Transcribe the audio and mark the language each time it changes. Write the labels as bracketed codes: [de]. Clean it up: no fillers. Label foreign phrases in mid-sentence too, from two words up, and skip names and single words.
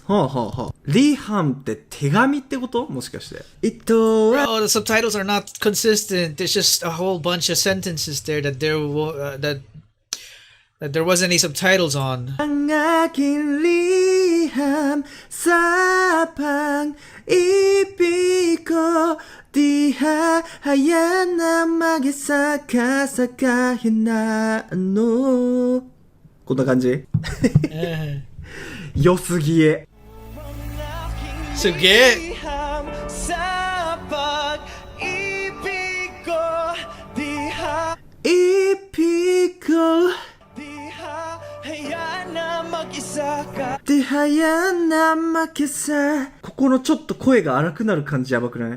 [ja] はあはあはあ。リハムって手紙ってこと？もしかして。 [en] Oh, the subtitles are not consistent. There's just a whole bunch of sentences there that there wasn't any subtitles on. [tl] Ang aking liham sa pang-ibig ko, di hayaan na mag-isa ka sa kahit na ano. [ja] こんな感じ良すぎえ。すげえ。ここのちょっと声が荒くなる感じやばくない？